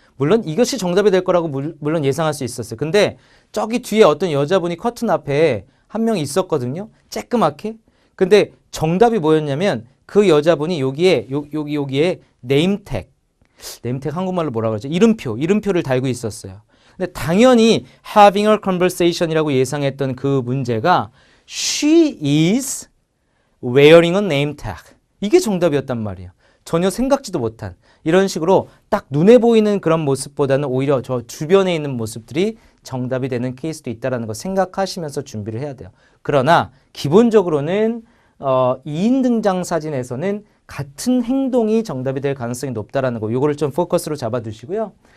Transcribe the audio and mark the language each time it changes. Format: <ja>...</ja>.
<ko>물론 이것이 정답이 될 거라고 물론 예상할 수 있었어요. 근데 저기 뒤에 어떤 여자분이 커튼 앞에 한 명 있었거든요. 쬐끄맣게. 근데 정답이 뭐였냐면 그 여자분이 여기에 네임택 한국말로 뭐라 그러죠? 이름표를 달고 있었어요. 근데 당연히</ko> <en>having a conversation</en> <ko>이라고 예상했던 그 문제가</ko> <en>she is wearing a name tag.</en> <ko>이게 정답이었단 말이에요. 전혀 생각지도 못한 이런 식으로 딱 눈에 보이는 그런 모습보다는 오히려 저 주변에 있는 모습들이 정답이 되는 케이스도 있다는 거 생각하시면서 준비를 해야 돼요. 그러나 기본적으로는 2인 등장 사진에서는 같은 행동이 정답이 될 가능성이 높다는 거 이거를 좀 포커스로 잡아두시고요.</ko>